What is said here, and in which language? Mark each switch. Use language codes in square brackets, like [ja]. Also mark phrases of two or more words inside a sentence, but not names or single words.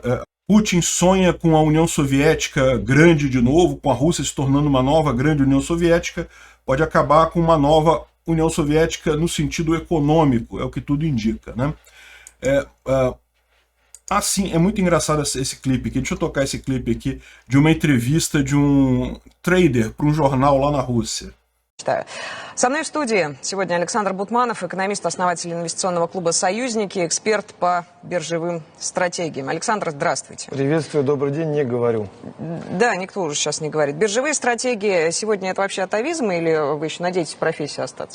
[pt] Putin sonha com a União Soviética grande de novo, com a Rússia se tornando uma nova grande União Soviética, pode acabar com uma nova União Soviética no sentido econômico, é o que tudo indica, né? Assim, é muito engraçado esse clipe aqui, deixa eu tocar esse clipe aqui, de uma entrevista de um trader para um jornal lá na Rússia. [ru] Со мной в студии сегодня Александр Бутманов, экономист, основатель инвестиционного клуба «Союзники», эксперт по биржевым стратегиям. Александр, здравствуйте. Приветствую, добрый день, не говорю. Да, никто уже сейчас не говорит. Биржевые стратегии сегодня это вообще атовизм или вы еще надеетесь в профессии остаться?